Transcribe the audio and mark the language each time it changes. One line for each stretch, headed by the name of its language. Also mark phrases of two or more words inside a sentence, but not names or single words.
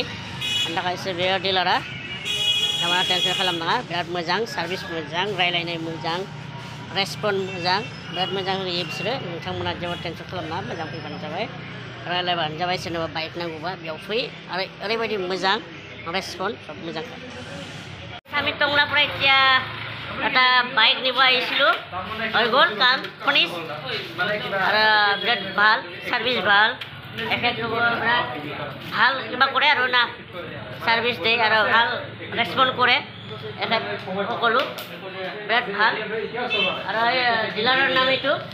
Bodo: आंनि थाखायसो बे डिलारा नोंथाङा टेनसन खालामनाङा बिराद मोजां सार्भिस मोजां रायलायनाय मोजां रेसपन्स मोजां बिराद मोजां होयो बिसोरो नोंथांमोना जेबो टेनसन खालामनाङा मोजां फैबानो जाबाय रायलायबानो जाबाय सोरनोबा बाइक नांगौबा बेयाव फै आरो ओरैबायदि मोजां रेसपन्स सब मोजां
Assamese: আমি টংলা পৰা এতিয়া এটা বাইক নিব আহিছিলোঁ হৈ গ'ল কাম ফিনিছ আৰু বিৰাট ভাল চাৰ্ভিচ ভাল এফেক্ট ভাল কিবা কৰে আৰু না চাৰ্ভিচ দিয়ে আৰু ভাল ৰেচপন্স কৰে এফেক্ট সকলো বিৰাট ভাল আৰু ডিলাৰৰ নাম এইটো